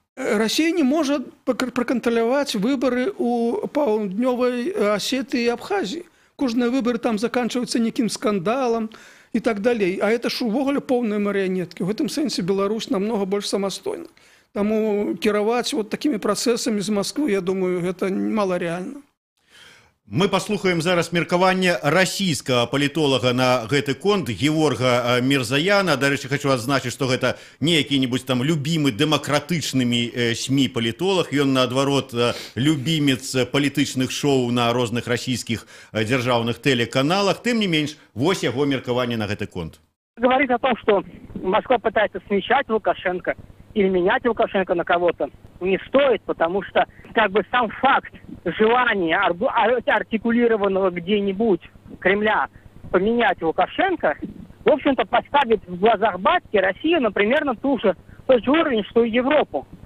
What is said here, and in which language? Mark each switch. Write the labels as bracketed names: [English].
[Russian] Россия не может проконтролировать выборы [Belarusian] у Паўднёвай [Russian] Осетии и Абхазии. Кожныя выборы там заканчиваются неким скандалом и так далее. А это ж увогуле полные марионетки. В этом сенсе Беларусь намного больше самостойна. [Belarusian] Тому кіраваць [Russian] вот такими процессами из Москвы, я думаю, это малореально. [Belarusian] Мы паслухаем зараз меркаванне расійскага палітолага на гэты конт Геворга Мірзаяна. Дарэчы, хочу адзначыць, што гэта не які-небудзь там любімы дэмакратычнымі СМІ палітолаг. Ён, наадварот, любімец палітычных шоу на розных расійскіх дзяржаўных тэлеканалах. Тым не менш, вось яго меркаванне на гэты конт. [Russian] Говорит о том, что Москва пытается смещать Лукашенко или менять Лукашенко на кого-то, не стоит, потому что как бы сам факт желания артикулированного где-нибудь Кремля поменять Лукашенко, в общем-то, поставит в глазах Батьки Россию, например, на тот же уровень, что и Европу.